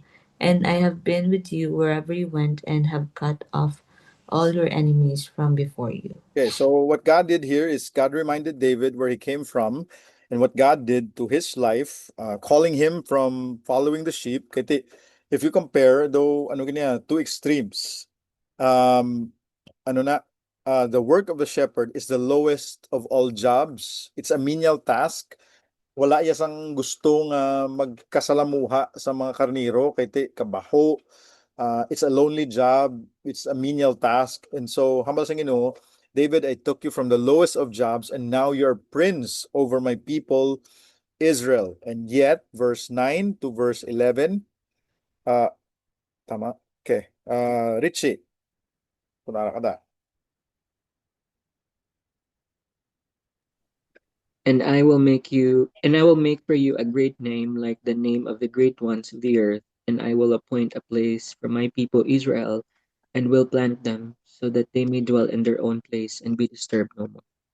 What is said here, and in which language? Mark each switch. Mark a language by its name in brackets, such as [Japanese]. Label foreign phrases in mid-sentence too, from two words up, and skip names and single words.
[English] And I have been with you wherever you went, and have cut off all your enemies from before you. Okay, so what God did here is God reminded David where he came from and what God did to his life, calling him from following the sheep. Kasi if you compare, though, [Filipino] ano ganyan, [English] two extremes. [Filipino] Um, ano na, [English] the work of the shepherd is the lowest of all jobs. It's a menial task. [Hiligaynon] Wala yasang gusto nga magkasalamuha sa mga karniro kay kabaho. [English] It's a lonely job. It's a menial task. And so, [Hiligaynon] hambal sa Ginoo, [English] David, I took you from the lowest of jobs, and now you're prince over my people, Israel. And yet, verse 9 to verse 11, uh, [Filipino] tama? [English] Okay. [Hiligaynon] Richie, kunara ka da. [English] And I will make for you a great name like the name of the great ones of the earth, and I will appoint a place for my people Israel, and will plant them, so that they may dwell in their own place and be disturbed no more.